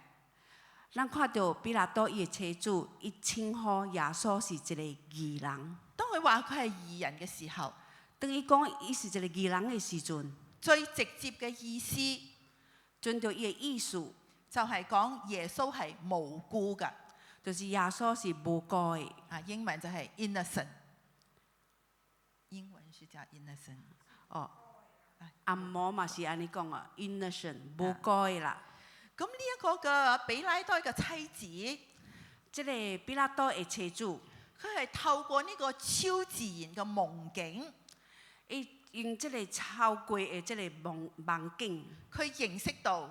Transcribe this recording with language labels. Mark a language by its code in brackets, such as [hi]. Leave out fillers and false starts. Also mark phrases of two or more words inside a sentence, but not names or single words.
[nan] 咱看到比拉多伊嘅妻子，伊稱呼耶穌是一個義人。 [yue] 當佢話佢係義人嘅時候， [nan] 當伊講伊是一個義人嘅時陣， [yue] 最直接嘅意思， [nan] 遵照伊嘅意思， [yue] 就係講耶穌係無辜嘅。 [nan] 就是耶穌是無辜嘅。 [yue] 英文就係 innocent， [nan] 英文是叫 innocent。按摩嘛是安尼講啊 ，innocent 無辜嘅啦。 [yue] 咁呢一個嘅比拉多嘅妻子， [nan] 即個比拉多嘅妻子， [yue] 佢係透過呢個超自然嘅夢境， [nan] 用即個超過嘅即個夢境， [yue] 佢認識到